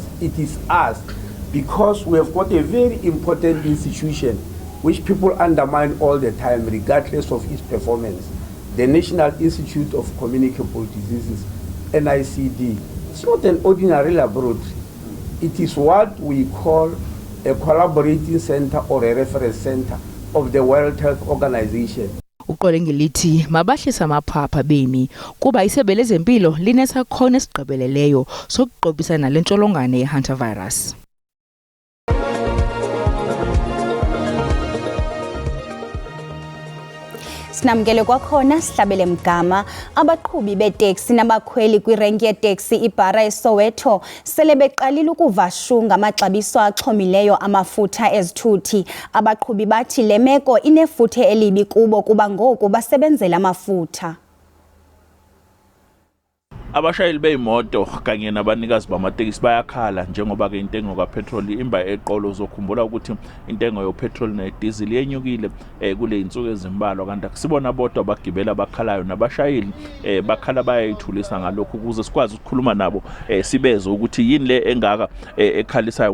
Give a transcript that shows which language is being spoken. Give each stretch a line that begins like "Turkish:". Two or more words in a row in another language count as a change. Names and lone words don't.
English: It is us, because we have got a very important institution which people undermine all the time regardless of its performance. The National Institute of Communicable Diseases, NICD. It's not an ordinary laboratory. It is what we call a collaborating center or a reference center of the World Health Organization.
Xhosa: Uqole ngelithi mabahlisa amaphapha bemi kuba isebe lezempilo linesakhono esigqibeleleyo sokuqobisana le ntsholongwane ye-hantavirus. Sinamkele kwakhona sihlabele mgama abaqhubi beteksi nabakhweli kwirenki yeteksi iBhara eSoweto sele beqalile ukuvashunga amaxabiso axhomileyo amafutha ezithuthi. Abaqhubi bathi le meko inefuthe elibi kubo kuba ngoku basebenzela amafutha.
Zulu: Abashayeli beimoto kanye nabanikazi bamatekisi bayakhala njengoba ke intengo kapetrol imba eqolo. Uzokhumbula ukuthi intengo yopetrol nediesel yenyukile kule insuku ezimbalwa, kanti akusibona bodwa abagibela abakhalayo nabashayeli bakhala bayayithulisa ngalokho ukuze sikwazi ukukhuluma nabo sibeze ukuthi yini le engaka ekhalisayo.